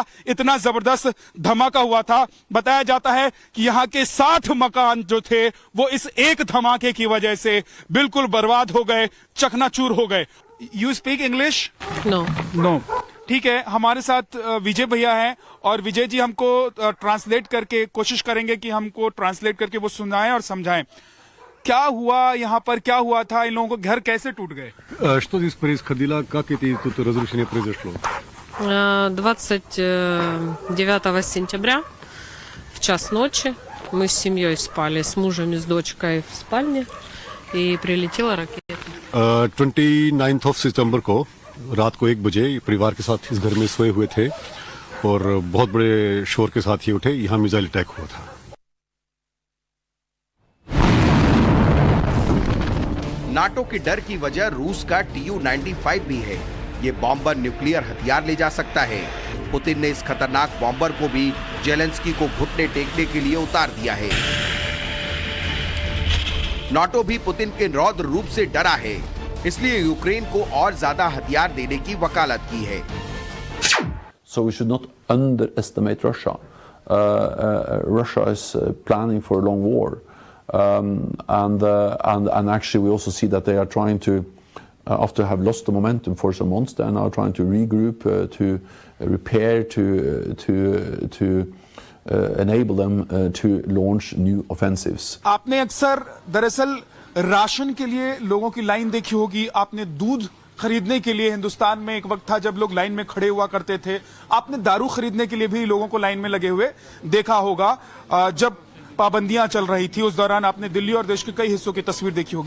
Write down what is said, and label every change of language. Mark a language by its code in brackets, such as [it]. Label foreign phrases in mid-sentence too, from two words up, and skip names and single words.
[hi] इतना जबरदस्त धमाका हुआ था। बताया जाता है कि यहां के 60 मकान जो थे वो इस एक धमाके की वजह से बिल्कुल बर्बाद हो गए, चकनाचूर हो गए। [en] You speak English? No. [hi] ठीक है, हमारे साथ विजय भैया हैं और विजय जी हमको ट्रांसलेट करके कोशिश करेंगे कि हमको ट्रांसलेट करके वो सुनाएं और समझाएं क्या हुआ यहाँ पर, क्या हुआ था, इन लोगों को घर कैसे टूट गए। [ru] Что здесь происходило, как это тут разрушение произошло? 29 сентября в час ночи мы с семьей спали, с мужем и с дочкой в спальне, и прилетела ракета. [hi] 29 ऑफ सितंबर को रात को 1 बजे परिवार के साथ इस घर में सोए हुए थे और बहुत बड़े शोर के साथ ही उठे, यहाँ [en] missile attack [hi] हुआ था। नाटो के डर की वजह रूस का Tu-95 भी है। ये बॉम्बर न्यूक्लियर हथियार ले जा सकता है। पुतिन ने इस खतरनाक बॉम्बर को भी जेलेंस्की को घुटने टेकने के लिए उतार दिया है। नाटो भी पुतिन के रौद्र रूप से डरा है, इसलिए यूक्रेन को और ज्यादा हथियार देने की वकालत की है। [en] So we should not underestimate Russia. Russia is planning for a long war, and actually we also see that they are trying to, after have lost the momentum for some months, they are now trying to regroup, to repair, to enable them to launch new offensives. [hi] आपने अक्सर दरअसल राशन के लिए लोगों की लाइन देखी होगी। आपने दूध खरीदने के लिए, हिंदुस्तान में एक वक्त था जब लोग लाइन में खड़े हुआ करते थे। आपने दारू खरीदने के लिए भी लोगों को लाइन में लगे हुए देखा होगा। जब पाबंदियां चल रही थी उस दौरान आपने दिल्ली और देश के कई हिस्सों की तस्वीर देखी होगी।